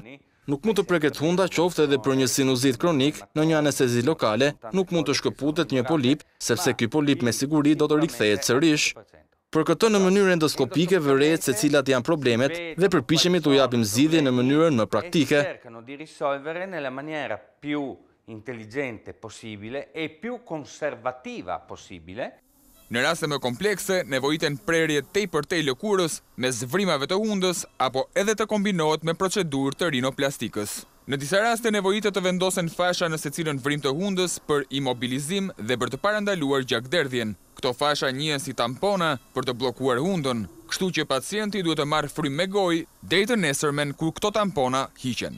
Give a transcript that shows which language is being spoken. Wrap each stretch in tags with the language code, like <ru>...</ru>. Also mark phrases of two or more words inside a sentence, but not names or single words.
<sq>Nuk mund të preket hunda qoftë edhe për një sinuzit kronik në një anestezi lokale, nuk mund të shkëputet një polip, sepse ky polip me siguri do të rikthehet sërish. Për këtë në mënyrë endoskopike vërehet se cilat janë problemet dhe përpiqemi t'u japim zgjidhje në mënyrën më praktike.</sq> <it>Cercano di risolvere nella maniera più intelligente possibile e più conservativa possibile.</it> <sq>Në raste më komplekse, nevojiten prerje tepërtej lëkurës me zvrimave të hundës apo edhe të kombinohet me procedurë të rinoplastikës. Në disa raste nevojitet të vendosen fasha në secilën vrim të hundës për imobilizim dhe për të parandaluar gjakderdhjen. Këto fasha njihen si tampona për të bllokuar hundën, kështu që pacienti duhet të marrë frym me gojë deri të nesërmen kur këto tampona hiqen.</sq>